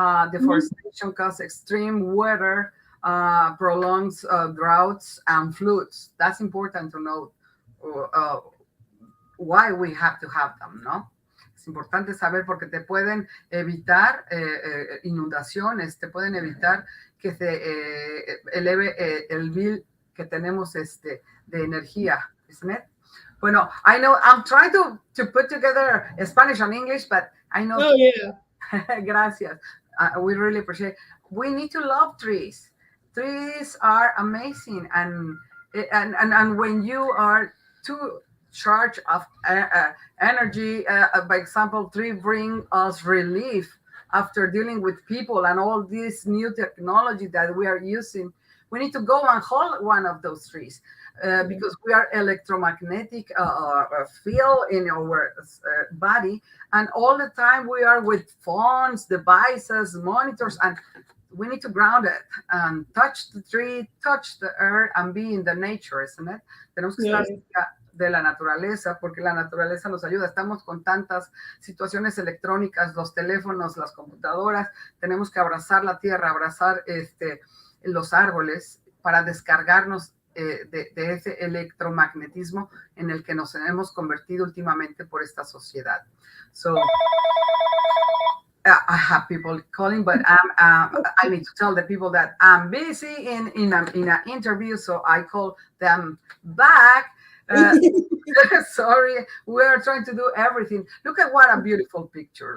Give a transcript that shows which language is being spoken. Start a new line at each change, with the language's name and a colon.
English: Deforestation causes extreme weather, prolongs droughts and floods. That's important to know why we have to have them, ¿no?
Spanish: Es importante saber porque te pueden evitar inundaciones, te pueden evitar que se eleve el bill que tenemos de energía,
English: isn't it? Bueno, I know I'm trying to put together Spanish and English, but I know. Oh, yeah.
Spanish: Gracias.
English: We really appreciate it. We need to love trees. Trees are amazing, and when you are too charged of energy, by example, tree bring us relief after dealing with people and all this new technology that we are using. We need to go and hold one of those trees because we are electromagnetic field in our body, and all the time we are with phones, devices, monitors, and we need to ground it and touch the tree, touch the earth, and be in the nature, isn't it?
Spanish: Tenemos que estar cerca de la naturaleza, porque la naturaleza nos ayuda. Estamos con tantas situaciones electrónicas, los teléfonos, las computadoras. Tenemos que abrazar la tierra, abrazar los árboles para descargarnos de ese electromagnetismo en el que nos hemos convertido últimamente por esta sociedad.
English: So, I have people calling, but I need to tell the people that I'm busy in an interview, so I call them back. Sorry, we are trying to do everything. Look at what a beautiful picture.